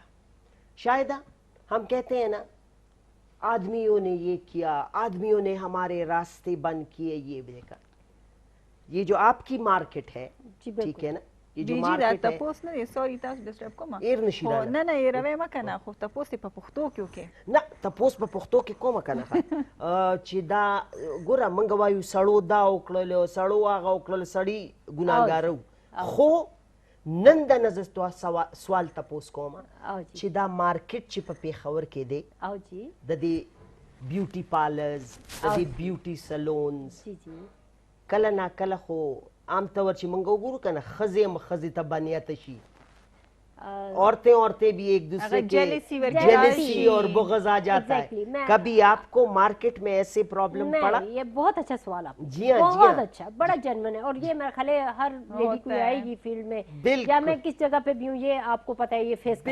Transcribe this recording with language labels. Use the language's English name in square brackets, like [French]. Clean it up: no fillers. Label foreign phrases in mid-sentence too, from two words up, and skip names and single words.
[Urdu] شاید ہم کہتے ہیں نا آدمیوں نے یہ کیا آدمیوں نے ہمارے راستے بند کیے یہ دیکھا یہ جو آپ کی مارکیٹ ہے ٹھیک ہے نا یہ جو مارکیٹ ہے [Pashto] تاسو نه سوري تاسو ډسټرب کوم ایر نشي راغلی نه نه یې روي مکه نه خو تاسو په پښتو کې وکې نه تپوس په پښتو کې کومه کنه چې دا ګوره منګ وایو سړو دا وکړل سړو هغه وکړل سړی ګناهګار خو نن د نظر سوال تپوس کوم چې دا مارکیټ چې په پیښور کې دی او جی د دې [English] بیوټي پارلرز [Pashto] د دې [English] بیوټي سلونز [Pashto] جی جی کله نا کله خو عام طور چې منګ وګورو کنه خزې ته بنیت شي [Urdu] عورتیں بھی ایک دوسرے کے جیلسی اور بغض آ جاتا ہے کبھی آپ کو مارکیٹ میں ایسے پرابلم پڑا یہ بہت اچھا سوال آپ جی ہاں بہت اچھا بڑا جنمن ہے اور یہ میرا خیال ہے ہر لیڈی کو آئے گی فیلڈ میں یا میں کس جگہ پہ بھی ہوں یہ آپ کو پتہ ہے یہ فیس